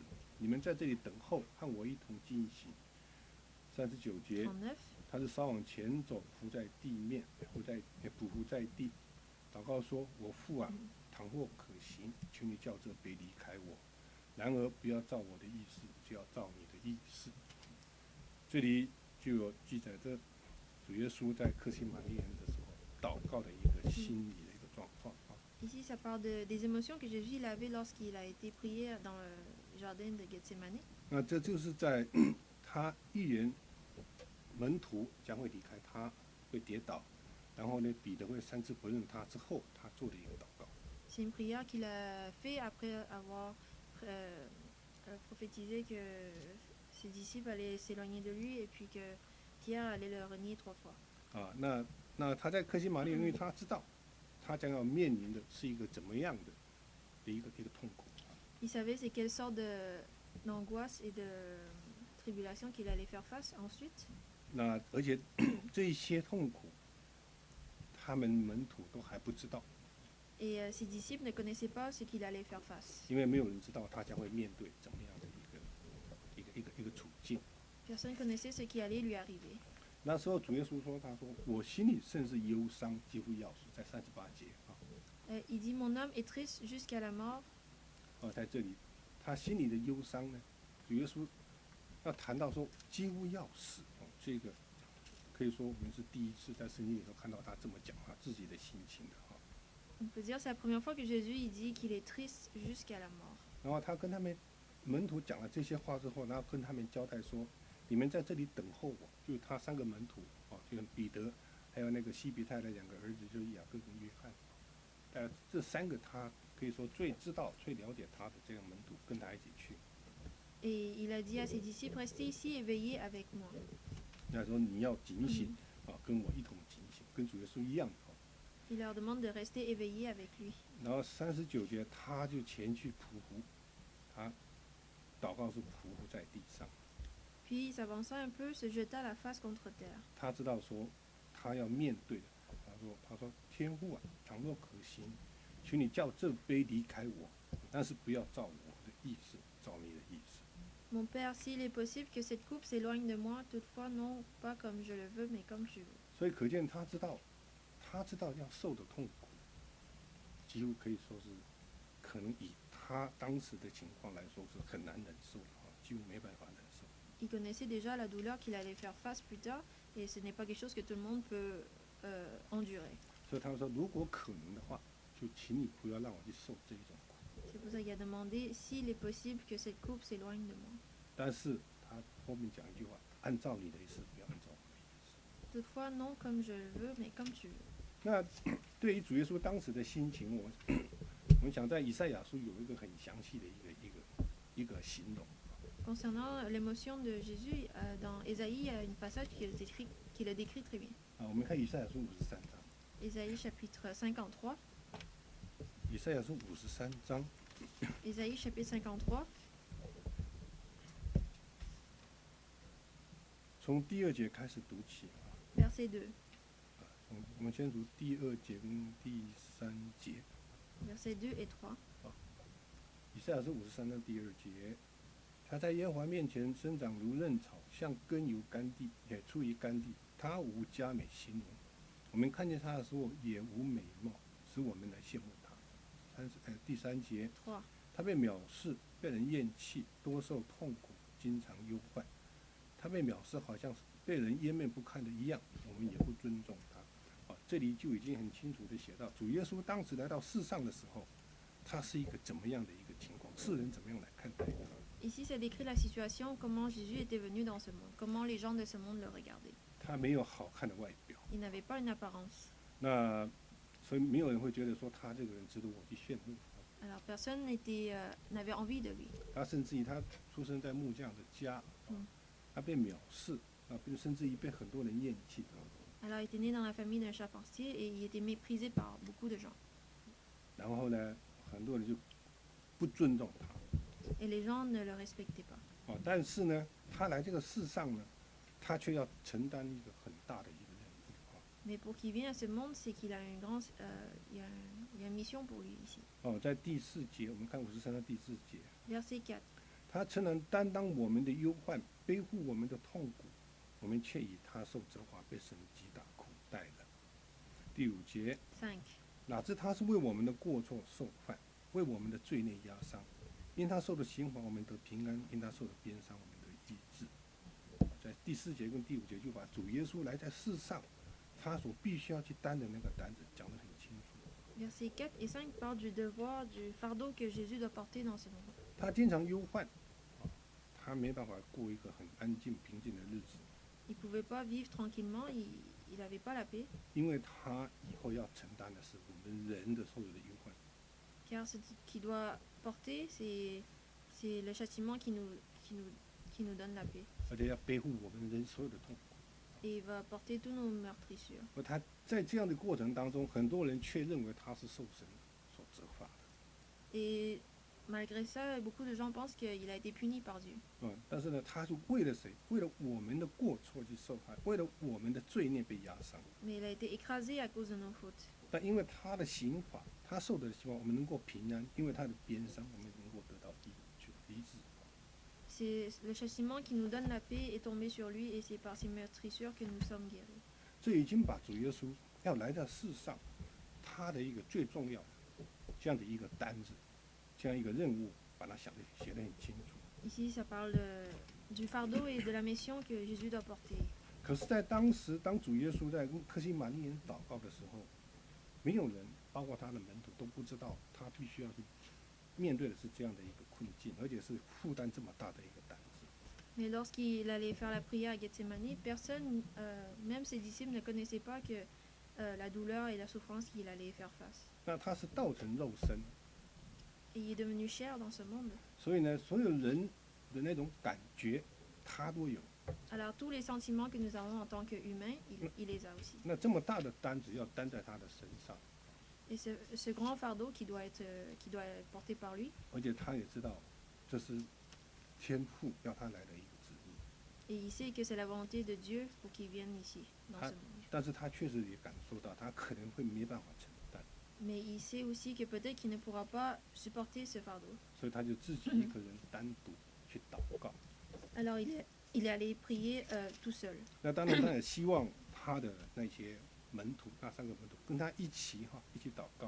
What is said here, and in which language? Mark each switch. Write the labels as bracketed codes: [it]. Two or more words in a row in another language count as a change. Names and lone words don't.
[zh] 你们在这里等候，和我一同进行。”39节，他是稍往前走，伏在地面，匍匐在地，祷告说：“我父啊，倘或可行，求你叫这杯离开我。然而不要照我的意思，就要照你的意思。” 这里就有记载着主耶稣在客西马尼园的时候祷告的一个心理的一个状况。 [fr] Ici, ça parle des émotions que Jésus avait lorsqu'il a été prié dans le jardin de Gethsemane. [zh] 那这就是在他预言门徒将会离开他，会跌倒，然后呢，彼得会3次不认他之后，他做的一个祷告。 [fr] C'est une prière qu'il a fait après avoir prophétisé que ses disciples allaient s'éloigner de lui et puis que Pierre allait le renier 3 fois. [zh] 那他在客西马尼园，因为他知道他将要面临的是一个怎么样的一个痛苦。 [fr] Il savait c'est quelle sorte d'angoisse et de tribulation qu'il allait faire face ensuite. [zh] 那而且这些痛苦，他们门徒都还不知道。 [fr] Et ses disciples ne connaissaient pas ce qu'il allait faire face. [zh] 因为没有人知道他将会面对怎么样的一个处境。 [fr] Personne connaissait ce qui allait lui arriver. [zh] 那时候主耶稣说：“他说我心里甚是忧伤，几乎要死。” 在38节 [fr] Il dit mon âme est triste jusqu'à la mort. [zh] 在这里，他心里的忧伤呢，主耶稣要谈到说几乎要死。这个可以说我们是第一次在圣经里头看到他这么讲他自己的心情的。 [fr] On peut dire c'est la première fois que Jésus il dit qu'il est triste jusqu'à la mort. [zh] 然后他跟他们门徒讲了这些话之后，然后跟他们交代说：“你们在这里等候我。” 就是他3个门徒就是彼得，还有那个西比泰的2个儿子，就是雅各跟约翰。这3个他可以说最知道、最了解他的这个门徒，跟他一起去。 [fr] Et il a dit à ses disciples restez ici et veillez avec moi. [zh] 那说你要警醒跟我一同警醒，跟主耶稣一样。 [fr] Il leur demande de rester éveillés avec lui. [zh] 然后39节，他就前去匍匐，他祷告是匍匐在地上。 [fr] Puis, s'avançant un peu, se jeta la face contre terre. [zh] 他知道说他要面对的。他说天父啊，倘若可行，求你叫这杯离开我，但是不要照我的意思，照你的意思。 [fr] Mon Père, s'il est possible que cette coupe s'éloigne de moi, toutefois non pas comme je le veux, mais comme tu veux. [zh] 所以可见他知道要受的痛苦，几乎可以说是可能以他当时的情况来说是很难忍受的，几乎没办法忍受。 [fr] Il connaissait déjà la douleur qu'il allait faire face plus tard, et ce n'est pas quelque chose que tout le monde peut endurer. [zh] 所以他说，如果可能的话，就请你不要让我去受这一种苦。 [fr] C'est pour ça qu'il a demandé s'il est possible que cette coupe s'éloigne de moi. [zh] 但是他后面讲一句话：按照你的意思，不要按照我的意思。 [fr] Toutefois, non comme je le veux, mais comme tu veux. [zh] 那对于主耶稣当时的心情，我们想在以赛亚书有一个很详细的一个形容。 [fr] Concernant l'émotion de Jésus, dans Ésaïe, il y a un passage qui le décrit très bien. [zh] 我们看以赛亚书53章。 [fr] Ésaïe chapitre 53. [zh] 以赛亚书53章。 [fr] Ésaïe chapitre 53. [zh] 从第2节开始读起。 [fr] Verset 2. [zh] 我们先读第2节跟第3节。 [fr] versets 2 et 3。 [zh] 以赛亚书53章第2节，他在耶和华面前生长如嫩草，像根由干地，也出于干地。他无佳美形容，我们看见他的时候也无美貌，使我们来羡慕他。第3节， 3. 他被藐视，被人厌弃，多受痛苦，经常忧患。他被藐视，好像被人湮灭不堪的一样，我们也不尊重他。这里就已经很清楚地写到，主耶稣当时来到世上的时候，他是一个怎么样的一个情况，世人怎么样来看待他。 [fr] Ici, ça décrit la situation, comment Jésus était venu dans ce monde, comment les gens de ce monde le regardaient. [zh] 他没有好看的外表， [fr] Il n'avait pas une apparence. [zh] 那所以没有人会觉得说他这个人值得我去羡慕。 [fr] Alors personne n'avait envie de lui. [zh] 他甚至于他出生在木匠的家， 他被藐视，甚至于被很多人厌弃。 [fr] Alors il était né dans la famille d'un charpentier et il était méprisé par beaucoup de gens. [zh] 然后呢，很多人就不尊重他。 [fr] Et les gens ne le respectaient pas. [zh] 但是呢，他来这个世上呢，他却要承担一个很大的一个任务。 [fr] Mais pour qu'il vienne à ce monde, c'est qu'il a il y a une mission pour lui ici. [zh] 在第4节，我们看53章第4节， [fr] Verset 4. [zh] 他曾能担当我们的忧患，背负我们的痛苦，我们却以他受责罚，被神击打苦待了。第5节， 5. 哪知他是为我们的过错受犯，为我们的罪孽压伤。因他受的刑罚，我们得平安；因他受的鞭伤，我们得医治。在第4节跟第5节就把主耶稣来在世上，他所必须要去担的那个担子讲得很清楚。 [fr] Versets 4 et 5 parlent du devoir, du fardeau que Jésus doit porter dans ce monde. [zh] 他经常忧患，他没办法过一个很安静平静的日子， [fr] Il ne pouvait pas vivre tranquillement, il n'avait pas la paix, [zh] 因为他以后要承担的是我们人的所有的忧患。 [fr] car ce qu'il doit porter, c'est le châtiment qui nous donne la paix. [zh] 而且要背负我们人所有的痛苦。 [fr] Et il va porter tous nos meurtrissures. [zh] 而他在这样的过程当中，很多人却认为他是受神所责罚的。 [fr] Et malgré ça, beaucoup de gens pensent qu'il a été puni par Dieu. [zh] 但是呢，他是为了谁？为了我们的过错去受害，为了我们的罪孽被压伤。 [fr] Mais il a été écrasé à cause de nos fautes. [zh] 但因为他的刑罚，他受的刑罚，我们能够平安；因为他的鞭伤，我们能够得到医治。 [fr] C'est le châtiment qui nous donne la paix est tombé sur lui et c'est par ses meurtrissures que nous sommes guéris. [zh] 这已经把主耶稣要来到世上，他的一个最重要的这样的一个单子，这样一个任务，把它写得很清楚。 [fr] Ici, ça parle du fardeau et de la mission que Jésus doit porter. [zh] 可是，在当时，当主耶稣在跟客西马尼园祷告的时候，没有人，包括他的门徒，都不知道他必须要去面对的是这样的一个困境，而且是负担这么大的一个担子。 [fr] Mais lorsqu'il allait faire la prière à Gethsemane, personne, même ses disciples, ne connaissaient pas que la douleur et la souffrance qu'il allait faire face. [zh] 那他是道成肉身， [fr] Et il est devenu chair dans ce monde. [zh] 所以呢，所有人的那种感觉，他都有。 [fr] Alors tous les sentiments que nous avons en tant qu'humains, il les a aussi. [zh] 那这么大的担子要担在他的身上， [fr] Et ce grand fardeau qui doit être porté par lui, [zh] 而且他也知道，这是天父要他来的一个旨意。 [fr] et il sait que c'est la volonté de Dieu pour qu'il vienne ici, dans ce monde. [zh] 但是他确实也感受到，他可能会没办法承担， [fr] Mais il sait aussi que peut-être qu'il ne pourra pas supporter ce fardeau. [zh] 所以他就自己一个人单独去祷告。 [fr] Alors il est allé prier tout seul. [zh] 那当然，他也希望他的那些门徒，那3个门徒跟他一起祷告。